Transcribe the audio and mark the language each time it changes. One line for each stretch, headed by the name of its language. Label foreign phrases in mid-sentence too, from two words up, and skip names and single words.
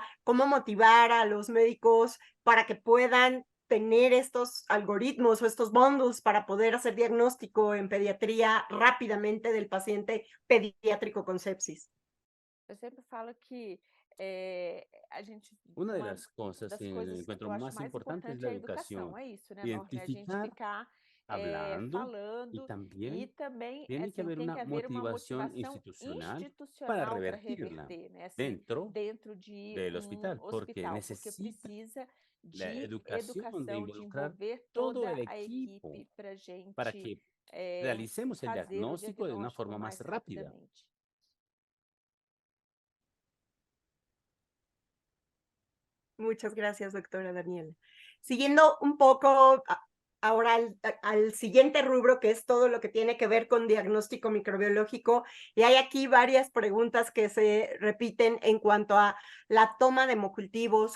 Spanish: ¿Cómo motivar a los médicos para que puedan tener estos algoritmos o estos bundles para poder hacer diagnóstico en pediatría rápidamente del paciente pediátrico con sepsis?
Portuguese: Yo siempre falo que
Spanish: Una de las cosas que encuentro más importante es la educación.
Portuguese: é isso, né, Norma? É a gente
Spanish: Identificar
Portuguese: ficar
Spanish: hablando y
Portuguese: falando e
Spanish: también
Portuguese: também,
Spanish: tiene que
Portuguese: assim,
Spanish: haber
Portuguese: tem que
Spanish: una
Portuguese: haver uma
Spanish: motivación
Portuguese: motivação
Spanish: institucional para
Portuguese: institucional para
Spanish: revertirla
Portuguese: reverter, né? Assim,
Spanish: dentro
Portuguese: dentro de
Spanish: del hospital, porque
Portuguese: porque
Spanish: necesita
Portuguese: precisa
Spanish: la
Portuguese: de
Spanish: educación de
Portuguese: educação, de
Spanish: involucrar
Portuguese: envolver
Spanish: todo el
Portuguese: toda a
Spanish: equipo
Portuguese: equipe para
Spanish: para
Portuguese: gente
Spanish: que realicemos el
Portuguese: fazer o
Spanish: diagnóstico de una
Portuguese: diagnóstico
Spanish: forma más
Portuguese: mais
Spanish: rápida.
Portuguese: rapidamente.
Spanish: Muchas gracias, doctora Daniela. Siguiendo un poco ahora al siguiente rubro, que es todo lo que tiene que ver con diagnóstico microbiológico, y hay aquí varias preguntas que se repiten en cuanto a la toma de hemocultivos.